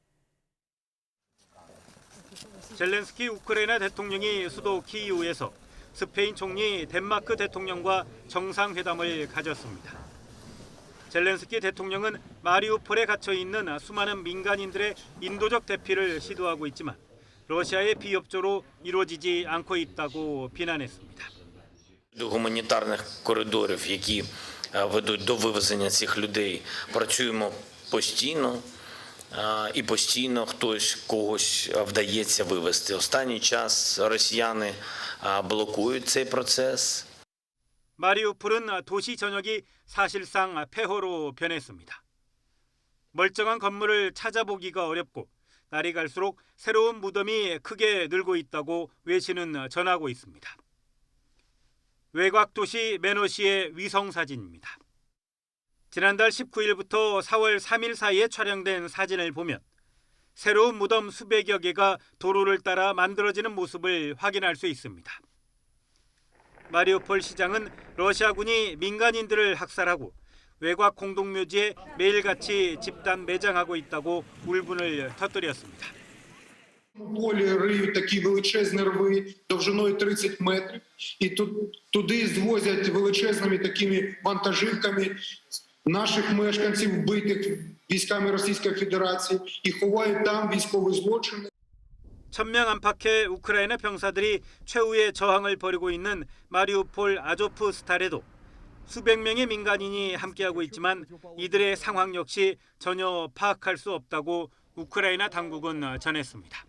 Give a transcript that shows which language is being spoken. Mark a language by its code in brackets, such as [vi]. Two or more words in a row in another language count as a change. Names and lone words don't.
[ko] 젤렌스키 우크라이나 대통령이 수도 키이우에서 스페인 총리 덴마크 대통령과 정상회담을 가졌습니다. 젤렌스키 대통령은 마리우폴에 갇혀 있는 수많은 민간인들의 인도적 대피를 시도하고 있지만 러시아의 비협조로 이루어지지 않고 있다고 비난했습니다. [uk] Гуманітарних коридорів, які ведуть до вивезення цих людей, працюємо постійно. І постійно когось вдається вивезти. Останній час росіяни блокують цей процес. [ko] 마리우폴은 도시 전역이 사실상 폐허로 변했습니다. 멀쩡한 건물을 찾아보기가 어렵고 날이 갈수록 새로운 무덤이 크게 늘고 있다고 외신은 전하고 있습니다. 외곽 도시 메노시의 위성 사진입니다. 지난달 19일부터 4월 3일 사이에 촬영된 사진을 보면 새로운 무덤 수백여 개가 도로를 따라 만들어지는 모습을 확인할 수 있습니다. 마리우폴 시장은 러시아군이 민간인들을 학살하고 외곽 공동묘지에 매일같이 집단 매장하고 있다고 울분을 터뜨렸습니다. [uk] Полі риють такі величезні рви довжиною 30 метрів і туди звозять величезними такими вантажівками наших мешканців, вбитих військами Російської Федерації, і ховають там військові злочини. [ko] 천명 안팎의 우크라이나 병사들이 최후의 저항을 벌이고 있는 마리우폴 아조프스탈에도 수백 명의 민간인이 함께하고 있지만 이들의 상황 역시 전혀 파악할 수 없다고 우크라이나 당국은 전했습니다.